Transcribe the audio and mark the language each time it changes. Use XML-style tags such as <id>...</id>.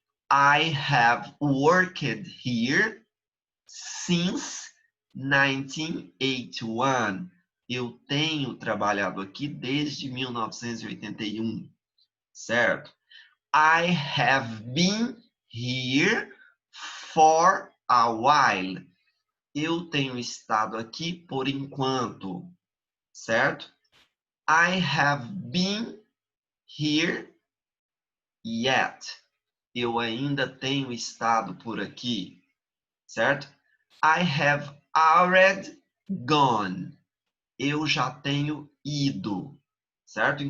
<en>I have worked here since 1981.</en> <pt>Eu tenho trabalhado aqui desde 1981, certo?</pt> <en>I have been here for a while.</en> <pt>Eu tenho estado aqui por enquanto, certo?</pt> <en>I have been here yet.</en> <pt>Eu ainda tenho estado por aqui, certo?</pt> <en>I have already gone.</en> <pt>Eu já tenho ido, certo?</pt>